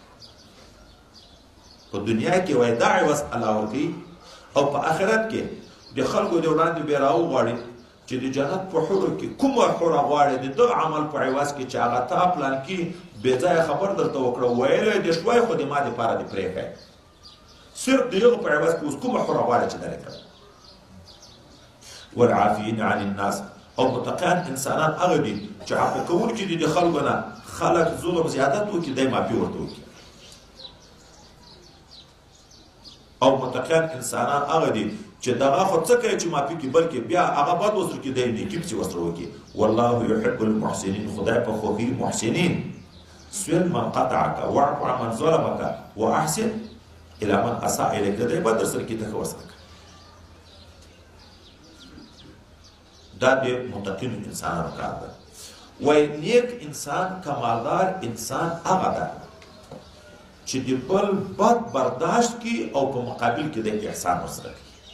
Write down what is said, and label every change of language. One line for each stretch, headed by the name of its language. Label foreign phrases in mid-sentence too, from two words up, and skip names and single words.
Pashto: په دنیا کې وایي دا عوض الله ورکوي، او په آخرت کې د خلکو د وړاندې بیا راوغواړي چې د جنت په حورو کې کومه حوره غواړي د دغه عمل په عوض کې چې هغه تا پلان کې بې ځایه خبر درته وکړه، ویلی دې شوی خو د ما دپاره دې پرېښی، صرف د هغه په عوض کې اوس کومه حوره غواړي چې درې کړه.
Arabic: والعافین عن الناس،
Pashto: او متقیان انسانان هغه دي چې عفو کوونکي دي د خلکو نه، خلک ظلم زیادت وکړي دی معافي ورته وکړي. او متقیان انسانان هغه دي چې دغه خو څه کوي چې معافي کړي، بلکې بیا هغه بد ورسره کړي دی نیکي پسې ورسره وکړي.
Arabic: والله یحب المحسنین،
Pashto: خدای په خوښي محسنین.
Arabic: سویل من قطعک واعف عن من ظلمک واحسن الى من اساء الیک،
Pashto: دی بد درسره کړي ته ښه ورسره کوي. دا د متقین انسانانو کار ده. وایي نیک انسان، کمالدار انسان هغه ده چې د بل بد برداشت کړي او په مقابل کې د احسان ورسره کوي.